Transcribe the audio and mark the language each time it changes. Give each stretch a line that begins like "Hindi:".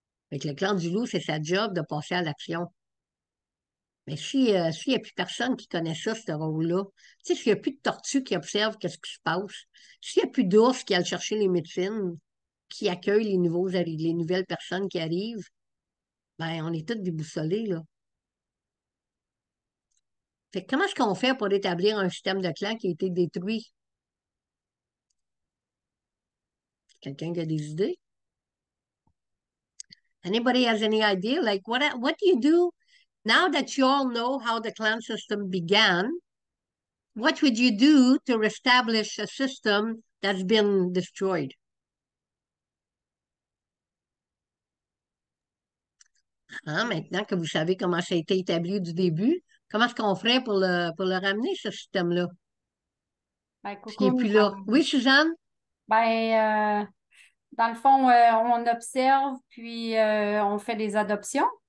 French: Avec le clan du loup, c'est sa job de passer à l'action. Mais s'il n'y a plus personne qui connaît ça, ce rôle-là, tu sais, s'il n'y a plus de tortues qui observent qu'est-ce qui se passe, s'il n'y a plus d'ours qui allent chercher les médecines, qui accueillent les nouvelles personnes qui arrivent, ben, on est tous déboussolés, là. Fait que comment est-ce qu'on fait pour établir un système de clan qui a été détruit? Quelqu'un qui a des idées?
English: Anybody has any idea? Like, what do you do now that you all know how the clan system began? What would you do to reestablish a system that's been destroyed?
French: Hein, maintenant que vous savez comment ça a été établi du début, comment est-ce qu'on ferait pour le ramener, ce système-là? Ben, S'il n'est coucou, plus là. Oui, Suzanne? dans le fond, on observe, puis on fait des adoptions.